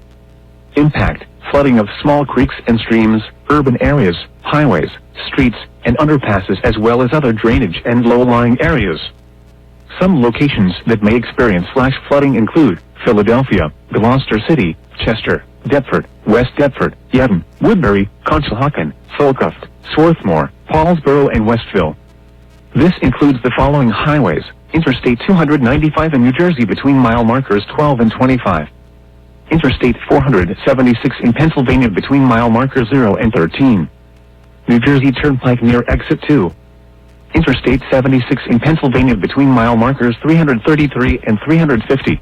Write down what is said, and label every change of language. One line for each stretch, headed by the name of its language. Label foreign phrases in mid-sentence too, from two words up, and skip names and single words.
English: Impact: flooding of small creeks and streams, urban areas, highways, streets, and underpasses, as well as other drainage and low-lying areas. Some locations that may experience flash flooding include Philadelphia, Gloucester City, Chester, Deptford, West Deptford, Yedden, Woodbury, Conshohocken, Falcroft, Swarthmore, Paulsboro, and Westville. This includes the following highways: Interstate 295 in New Jersey between mile markers 12 and 25. Interstate 476 in Pennsylvania between mile markers 0 and 13. New Jersey Turnpike near Exit 2. Interstate 76 in Pennsylvania between mile markers 333 and 350.